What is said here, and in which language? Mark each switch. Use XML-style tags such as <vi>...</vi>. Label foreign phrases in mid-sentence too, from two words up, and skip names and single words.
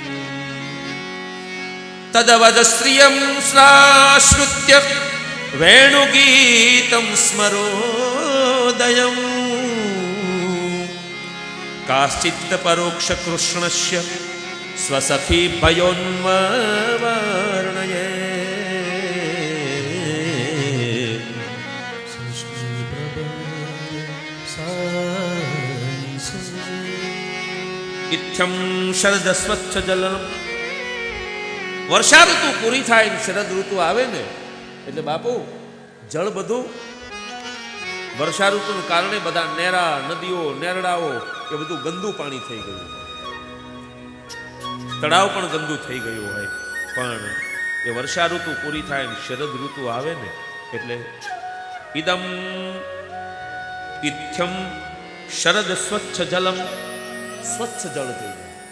<sa>तदवद स्त्रियं श्राश्रुत्य वेणुगीतं स्मरोदयम् काश्चित् परोक्ष कृष्णस्य स्वसखी भयोन्वर्णये इत्थं शरद स्वच्छ जलम.</sa> <gu>વર્ષા ઋતુ પૂરી થાય શરદ ઋતુ આવે ને એટલે બાપુ જળ બધું વર્ષા ઋતુને કારણે બધા નેરા, નદીઓ, નેરડાઓ એ બધું ગંદુ પાણી થઈ ગયું. તળાવ પણ ગંદુ થઈ ગયું હોય, પણ એ વર્ષા ઋતુ પૂરી થાય ને શરદ ઋતુ આવે ને એટલે</gu> <sa>ઇદમ ઇથ્યમ શરદ સ્વચ્છ જલમ,</sa> <gu>સ્વચ્છ જળ થઈ જાય.</gu>